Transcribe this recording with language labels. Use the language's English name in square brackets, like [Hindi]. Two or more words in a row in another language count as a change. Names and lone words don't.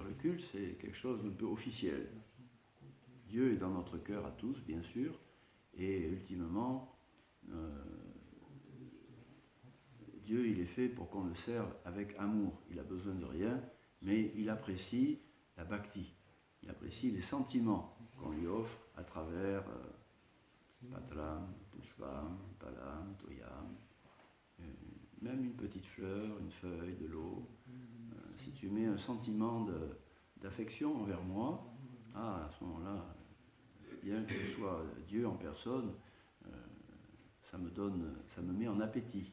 [French] Le culte, c'est quelque chose d'un peu officiel. Dieu est dans notre cœur à tous, bien sûr, et ultimement, Dieu, il est fait pour qu'on le serve avec amour. Il n'a besoin de rien, mais il apprécie la bhakti. Il apprécie les sentiments qu'on lui offre à travers [Sanskrit] पत्लं, पुष्पं, पलं, तोयं, [French] même une petite fleur, une feuille, de l'eau. Si tu mets un sentiment d'affection envers moi, à ce moment-là, bien que ce soit Dieu en personne, ça me met en appétit.